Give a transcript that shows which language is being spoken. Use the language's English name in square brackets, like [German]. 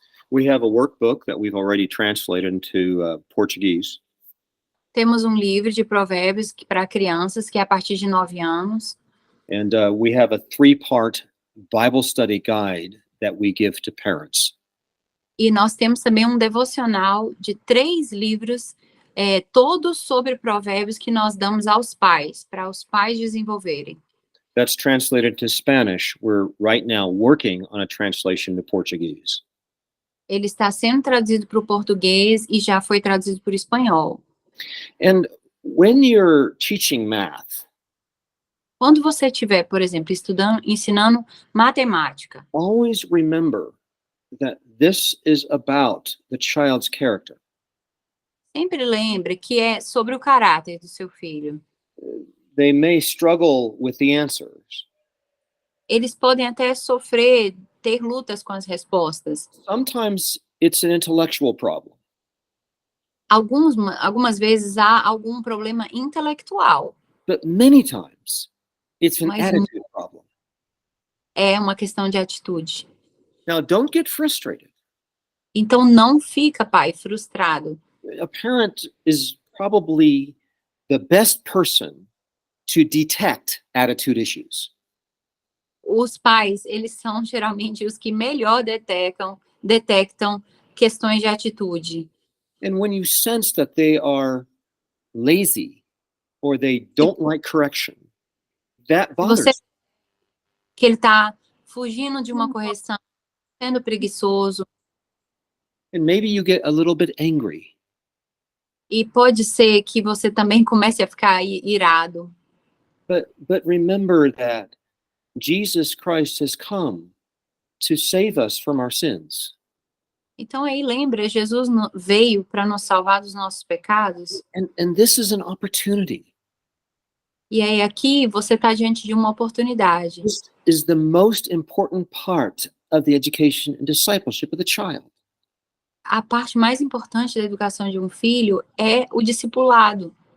[English] We have a workbook that we've already translated into Portuguese. [Portuguese] Temos um livro de provérbios para crianças, que é a partir de 9 anos. [English] And we have a 3-part Bible study guide that we give to parents. [Portuguese] E nós temos também um devocional de 3 livros, todos sobre provérbios, que nós damos aos pais, para os pais desenvolverem. [English] That's translated to Spanish. We're right now working on a translation to Portuguese. [Portuguese] Ele está sendo traduzido para o português e já foi traduzido para o espanhol. [English] And when you're teaching math, [Portuguese] quando você estiver, por exemplo, ensinando matemática, [English] always remember that this is about the child's character. [Portuguese] Sempre lembre que é sobre o caráter do seu filho. [English] They may struggle with the answers. [Portuguese] Eles podem até ter lutas com as respostas. [English] Sometimes it's an intellectual problem. [Portuguese] Algumas vezes há algum problema intelectual. [English] But many times it's an attitude problem. [Portuguese] É uma questão de atitude. [English] Now, don't get frustrated. [Portuguese] Então não fica, pai, frustrado. [English] A parent is probably the best person to detect attitude issues. [Portuguese] Os pais, eles são geralmente os que melhor detectam questões de atitude. [English] And when you sense that they are lazy or they don't like correction, that bothers. [Portuguese] Que ele está fugindo de uma correção, sendo preguiçoso. [English] And maybe you get a little bit angry. [Portuguese] E pode ser que você também comece a ficar irado. [English] But remember that Jesus Christ has come to save us from our sins. [Portuguese] Então aí lembra, Jesus veio para nos salvar dos nossos pecados. [English] And this is an opportunity. [Portuguese] E aí aqui você está diante de uma oportunidade. [English] This is the most important part of the education and discipleship of the child. [Portuguese] A parte mais importante da educação de um filho é o discipulado.